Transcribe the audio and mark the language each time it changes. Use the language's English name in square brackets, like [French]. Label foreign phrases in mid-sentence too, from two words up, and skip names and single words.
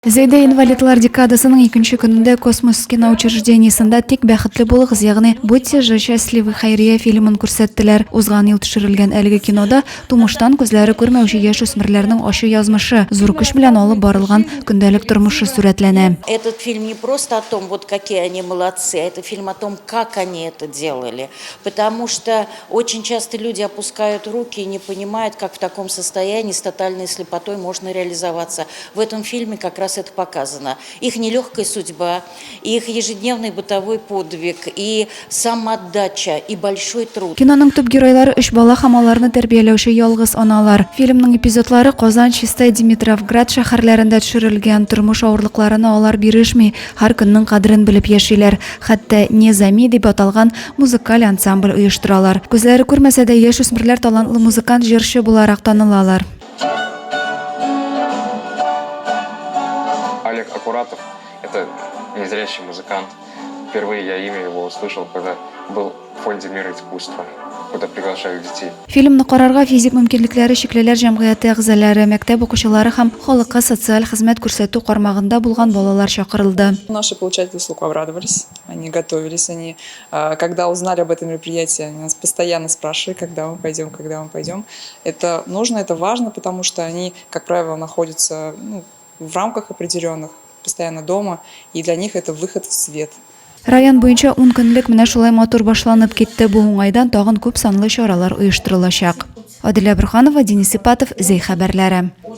[Tatar] Зәйдә инвалидлар декадасының 2-нче көнендә космос киноучреждениесендә тик бәхетле булыгыз, ягъни [Russian] «Будьте же счастливы» [Tatar] хәйрия фильмын күрсәттеләр. Узган ел төшерелгән әлеге кинода тумыштан күзләре күрмәүче яшь үсмерләрнең ачы язмышы, зур көч белән алып барылган көндәлек тормышы сурәтләнә. [Russian] Этот фильм не просто о том, вот какие они молодцы, а это фильм о том, как они это делали. Потому что очень часто люди опускают руки и не понимают, как в таком состоянии с тотальной слепотой можно реализоваться. В этом фильме как раз это показано. Их нелегкая судьба, их ежедневный бытовой подвиг, и самоотдача, и большой труд. [Tatar] Киноның төп геройлары 3 бала һәм аларны тәрбияләүче ялгыз аналар. Фильмның эпизодлары Казан, Чистай, Димитровград шәһәрләрендә төшерелгән. Тормыш авырлыкларына алар бирешми, һәр көннең кадерен белеп яшиләр. Хәтта «Незами» дип аталган музыкаль ансамбль оештыралар. Күзләре күрмәсә дә яшь үсмерләр талантлы музыкант, җырчы буларак танылалар. [Russian] Олег Акуратов – это незрячий музыкант. Впервые я имя его услышал, когда был в фонде «Мир искусства», куда приглашают детей. [Tatar] Фильмны карарга физик мөмкинлекләре чиклеләр җәмгыяте әгъзалары, мәктәп укучылары һәм халыкка социаль хезмәт күрсәтү кармагында булган балалар чакырылды. [Russian] Наши получатели услуг обрадовались, они готовились, когда узнали об этом мероприятии, они нас постоянно спрашивали, когда мы пойдем. Это нужно, это важно, потому что они, как правило, находятся в рамках определенных, постоянно дома, и для них это выход в свет. [Tatar] Район буенча 10 көнлек менә шулай матур башланып китте. Бу уңайдан тагын күп санлы чаралар оештырылачак. Адилә Бурханова, Денис Ипатов, Зей хәбәрләре.